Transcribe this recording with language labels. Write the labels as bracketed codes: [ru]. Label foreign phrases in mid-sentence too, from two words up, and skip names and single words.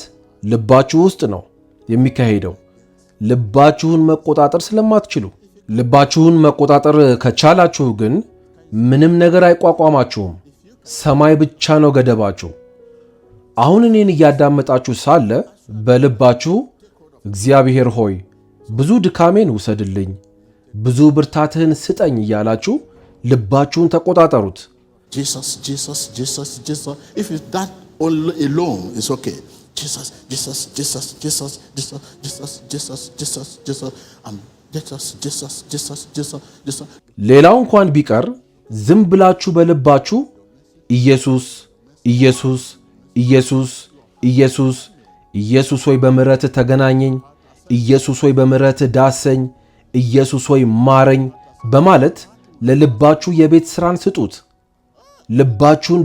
[am] ልባችሁ ውስጥ ነው የሚካሄደው። ልባችሁን መቆጣጠር ስለማትችሉ። ልባችሁን መቆጣጠር ከቻላችሁ ግን ምንም ነገር አይቋቋማችሁም። ሰማይ ብቻ ነው ገደባችሁ። አሁን እኔን እያዳመጣችሁ ሳለ በልባችሁ እግዚአብሔር ሆይ ብዙ ድካሜን ውሰድልኝ፣ ብዙ ብርታትህን ስጠኝ እያላችሁ ልባችሁን ተቆጣጠሩት። [en] Jesus, Jesus, Jesus, Jesus. If it's that alone, it's okay. Jesus, Jesus, Jesus, Jesus, Jesus, Jesus, Jesus, Jesus, Jesus, Jesus, Jesus, Jesus, Jesus, Jesus. [am] ሌላው እንኳን ቢቀር ዝም ብላችሁ በልባችሁ ኢየሱስ ኢየሱስ ኢየሱስ ኢየሱስ ኢየሱስ ሆይ በምሕረትህ ተገናኘኝ፣ ኢየሱስ ሆይ በምሕረትህ ዳሰኝ፣ ኢየሱስ ሆይ ማረኝ በማለት ለልባችሁ የቤት ሥራን ስጡት። ልባችሁን